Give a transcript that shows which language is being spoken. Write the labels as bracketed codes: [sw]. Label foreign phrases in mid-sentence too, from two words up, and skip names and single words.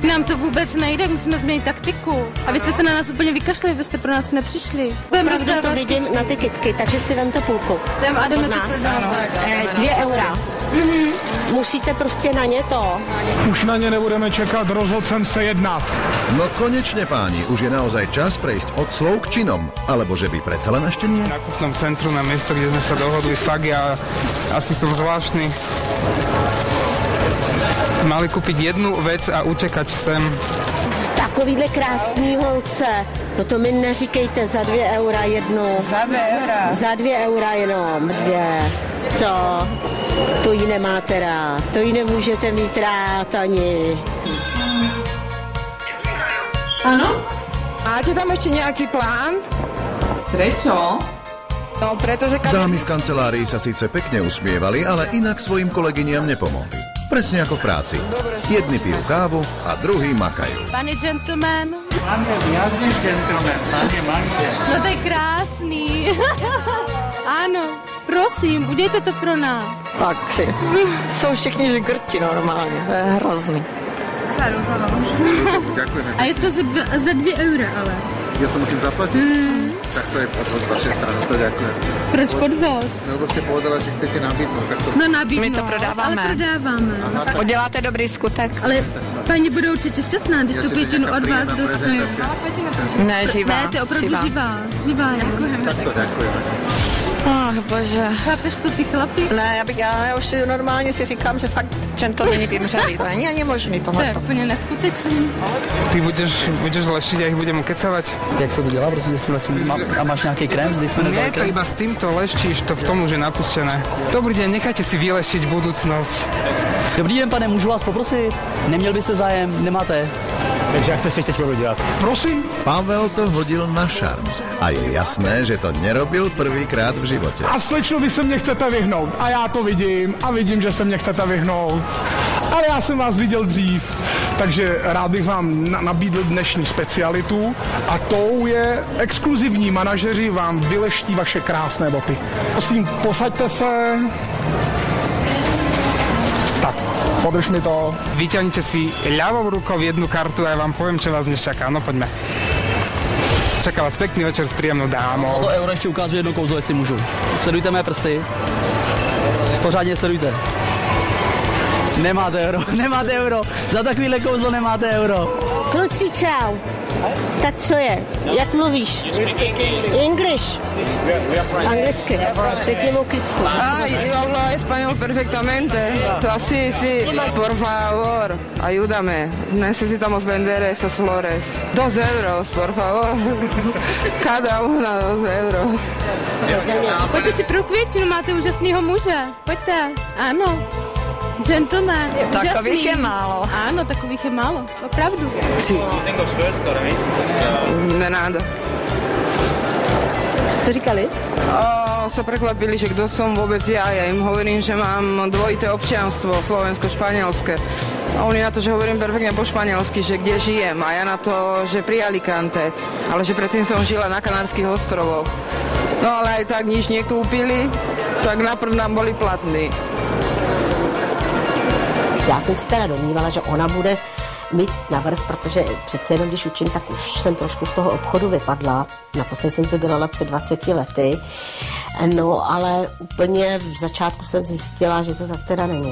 [cs] Nám to vůbec nejde, musíme změnit taktiku. A vy jste se na nás úplně vykašli, vy jste pro nás nepřišli. Opravdu to vidím na ty kytky, takže si vemte půlku. Jdeme to prodávat. 2 eura. Musíte prostě na ně to. Už na ně nebudeme čekat, rozhodl jsem se jednat. [sk] No konečne, páni, už je naozaj čas prejsť od slov k činom. Alebo že by predsa len ešte nie? Na nákupnom centru, na miesto, kde sme sa dohodli, fakt ja asi som zvláštny. Mali kúpiť jednu vec a utekať sem. [cs] Takovýhle krásný holce. No to mi neříkejte za 2 eura jednu. Za 2 eura? Za 2 eura jenom, 2. Co? To ji nemáte rád. To ji nemůžete mít rád ani. [sk] Áno? Máte tam ešte nejaký plán? Prečo? No, pretože... Dámy v kancelárii sa síce pekne usmievali, ale inak svojim kolegyniam nepomohli. Presne ako v práci. Jedni pijú kávu a druhí makajú. Pane gentleman. Máme viac než gentleman, pane Magde. [cs] No to je krásný. Áno, prosím, udějte to pro nás. Tak si. Jsou všichni žgrti normálně, to je hrozný. [sk] Ďakujeme. A je to za 2 eura, ale. Ja to musím zaplatiť? Tak to je podvod z vašej strany, to ďakujem. [cs] Proč podvod? [sk] No, lebo ste povedala, že chcete nabídnout, tak to... [cs] No nabídnout. My to prodáváme. Ale prodáváme. Aha, tak... Uděláte dobrý skutek. Ale paní bude určitě šťastná, když tu květinu od vás dostane. Ne, živá. Ne, to je opravdu živá. Děkujeme. [sk] Tak to ďakujeme. [cs] Ach, bože. Chápeš to ty chlapi? Ne, já už normálně si říkám, že fakt gentlemani vymřeli. To není ani možný tohle. To je úplně neskutečný. [sk] Ty budeš leštiť a ich budem ukecavať? [cs] Jak se to dělá? Prostě si lesím a máš nějaký krém? Zde jsme [sk] Nie, to iba s týmto leštíš, to v tom už je napustené. Dobrý deň, nechajte si vyleštiť budúcnosť. [cs] Dobrý den, pane, můžu vás poprosit? Neměl byste zájem? Nemáte? Takže jak to chceš teď dělat? Prosím? Pavel to hodil na šarm. A je jasné, že to nerobil prvýkrát v živote. A slečno, vy se mě chcete vyhnout. A já to vidím. A vidím, že se mě chcete vyhnout. Ale já jsem vás viděl dřív. Takže rád bych vám nabídl dnešní specialitu. A tou je exkluzivní manažeři vám vyleští vaše krásné boty. Prosím, posaďte se. Tak, podrž mi to. [sk] Vyťahnite si ľavou rukou jednu kartu a ja vám poviem, čo vás dnes čaká. No poďme. Čaká vás pekný večer s príjemnou dámou. [cs] To euro ještě ukážu jedno kouzlo, jestli můžu. Sledujte mé prsty. Pořádně sledujte. Nemáte euro. Za takovýhle kouzlo nemáte euro. Kluci, čau. Tak co je? Jak mluvíš? English. Anglicky. Řekni mu kytku. [es] Yo hablo español perfectamente. Sí. Por favor, ayúdame. Necesitamos vender esas flores. 2 euros, por favor. Cada una 2 euros. [cs] Pojďte si pro květinu, máte úžasného muže. Pojďte. Ano. Gentleman, je takových úžasný. je málo. Ano, takových je málo, opravdu. [es] Tengo suerte ahora mismo. De nada. [cs] Co říkali? [sk] Sa prekvapili, že kto som vôbec ja. Ja im hovorím, že mám dvojité občianstvo, slovensko-španielské. A oni na to, že hovorím perfektne po španielsky, že kde žijem. A ja na to, že pri Alicante. Ale že predtým som žila na Kanárskych ostrovoch. No ale aj tak nič nekúpili, tak naprv nám boli platní. [cs] Já jsem si teda domnívala, že ona bude mít navrch, protože přece jenom, když učím, tak už jsem trošku z toho obchodu vypadla. Naposledy jsem to dělala před 20 lety. No, ale úplně v začátku jsem zjistila, že to tak teda není.